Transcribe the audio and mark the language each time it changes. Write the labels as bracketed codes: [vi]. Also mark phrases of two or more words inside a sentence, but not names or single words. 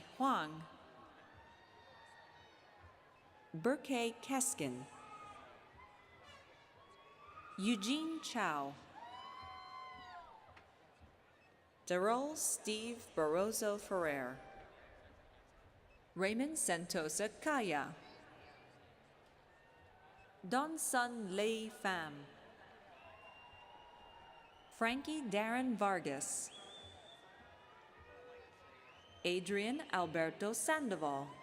[en] Huang, Burkay Keskin, Eugene Chow, Darrell Steve Barroso Ferrer, Raymond Sentosa Kaya, Don Sun Lei Pham, Frankie Darren Vargas, Adrian Alberto Sandoval,